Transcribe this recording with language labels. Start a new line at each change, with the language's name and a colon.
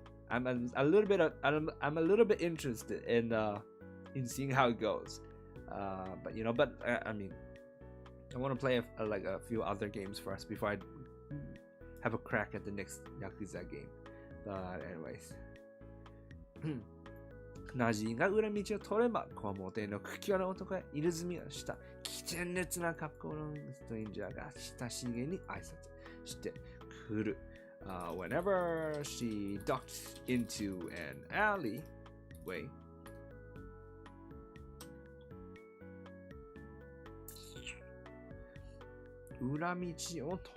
English: I'm a little bit interested in seeing how it goes. But you know, I mean, I want to play a few other games first before I have a crack at the next Yakuza game. But anyways.
Japanese: ナジンが裏道を取れば、こわもての屈強な男や入れ墨をした危険烈な格好のストレンジャーが親しげに挨拶してくる。
English: Whenever she ducked into an alleyway,
Japanese: 裏道を通れば。